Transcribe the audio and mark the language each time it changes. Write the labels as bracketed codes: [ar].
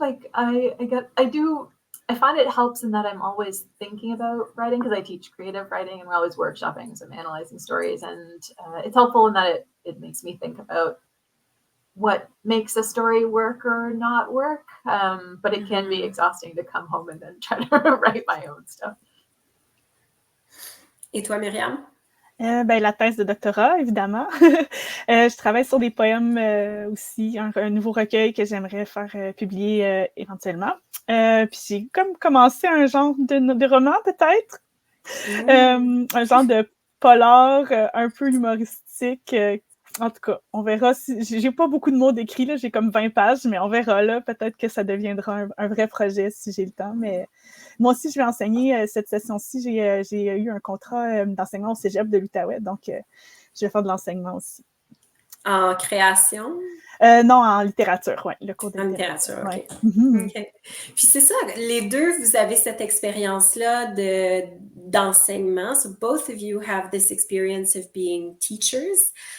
[en] Like I find it helps in that I'm always thinking about writing because I teach creative writing and we're always workshopping, so I'm analyzing stories, and it's helpful in that it makes me think about what makes a story work or not work. But it can be exhausting to come home and then try to write my own stuff. [fr] Et toi, Myriam? La thèse de doctorat, évidemment. Je travaille sur des poèmes aussi, un nouveau recueil que j'aimerais faire publier éventuellement. Puis j'ai comme commencé un genre de roman, peut-être. Un genre de polar un peu humoristique. En tout cas, on verra. J'ai pas beaucoup de mots décrits, là, j'ai comme 20 pages, mais on verra là. Peut-être que ça deviendra un vrai projet si j'ai le temps. Mais moi aussi, je vais enseigner cette session-ci. J'ai eu un contrat d'enseignement au cégep de l'Outaouais, donc je vais faire de l'enseignement aussi. En création? Non, en littérature, oui, le cours de littérature. OK. Ouais. Mm-hmm. OK. Puis c'est ça, les deux, vous avez cette expérience-là d'enseignement. [en] So both of you have this experience of being teachers.